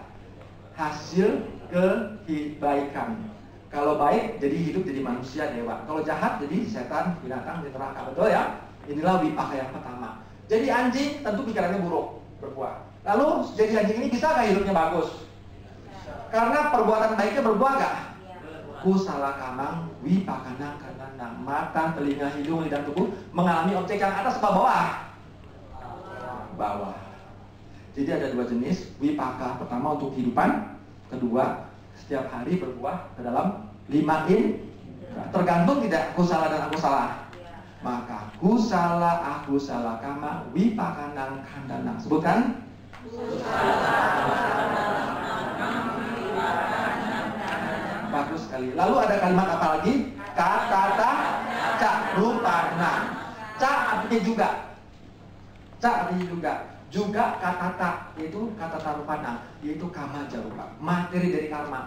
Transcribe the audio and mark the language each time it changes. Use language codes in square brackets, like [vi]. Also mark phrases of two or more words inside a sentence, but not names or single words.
[id] Hasil kebaikan. Kalau baik jadi hidup jadi manusia dewa. Kalau jahat jadi setan, binatang di neraka. Betul ya? Inilah wipaka yang pertama. Jadi anjing tentu pikirannya buruk, berbuah. Lalu jadi anjing ini bisa nggak hidupnya bagus? Karena perbuatan baiknya berbuah nggak? [pi] Kusala kamang wipakanang kananang. [id] Mata, telinga, hidung, lidah, tubuh mengalami objek yang atas apa bawah? Bawah. Jadi ada dua jenis wipaka. Pertama untuk kehidupan, kedua setiap hari berbuah ke dalam 5 tergantung tidak kusala dan akusala. [pi] Maka kusala akusala kama wipakanang kandanang. [id] Sebutkan. Bagus sekali. Lalu ada kalimat apa lagi? [pi] Katata ca rupana. [id] Ca artinya juga. Ca artinya juga. Juga katata, yaitu [pi] katata rupana, [id] yaitu [pi] kama jarupa, [id] materi dari karma.